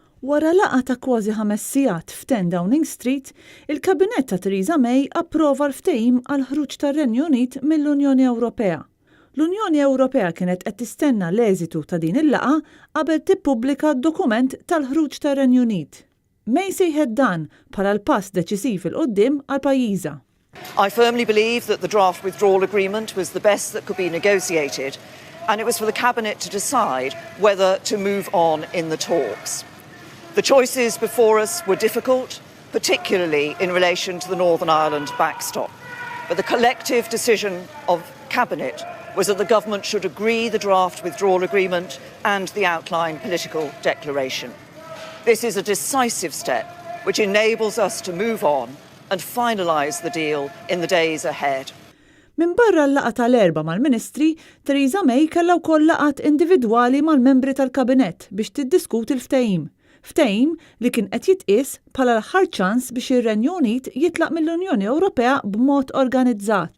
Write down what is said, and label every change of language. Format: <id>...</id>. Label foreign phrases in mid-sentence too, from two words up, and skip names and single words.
<mt>Wara laqgħa ta' kważi 5 sigħat f'10 Downing Street, il-Kabinett ta' Theresa May approva l-ftehim għal ħruġ tar-Renju Unit mill-Unjoni Ewropea. L-Unjoni Ewropea kienet qed tistenna l-eżitu ta' din il-laqgħa qabel tippubblika d-dokument tal-ħruġ tar-Renju Unit. May sejħed dan bħala l-pass deċisiv il-qudiem għal pajjiżha.</mt> <en>I firmly believe that the draft withdrawal agreement was the best that could be negotiated, and it was for the Cabinet to decide whether to move on in the talks. The choices before us were difficult, particularly in relation to the Northern Ireland backstop. But the collective decision of Cabinet was that the government should agree the draft withdrawal agreement and the outline political declaration. This is a decisive step which enables us to move on and finalise the deal in the days ahead.</en> <mt>Min barra l-laqgħa tal-erba' mal-Ministri, Theresa May kellha wkoll laqgħat individwali mal-membri tal-Kabinett biex tiddiskuti l-ftehim. Ftehim li kien qed jitqies bħala l-aħħar ċans biex ir-Renju Unit jitlaq mill-Unjoni Ewropea b'mod organizzat.</mt>